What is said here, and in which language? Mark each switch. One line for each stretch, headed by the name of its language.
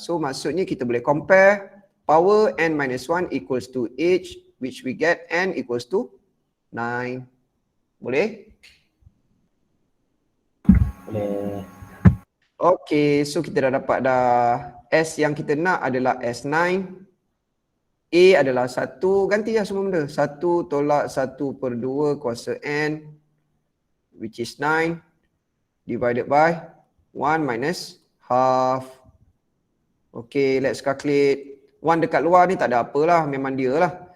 English: So
Malay: maksudnya kita boleh
English: compare power n minus 1 equals to h, which we get n equals to 9.
Malay: Boleh? Boleh. Okay, so kita dah dapat dah. S yang kita nak adalah S9. A adalah 1, ganti lah semua benda. 1 tolak 1/2 kuasa N,
English: which is 9, divided by 1 minus half. Okay, let's calculate.
Malay: 1 dekat luar ni tak ada apalah, memang dia lah.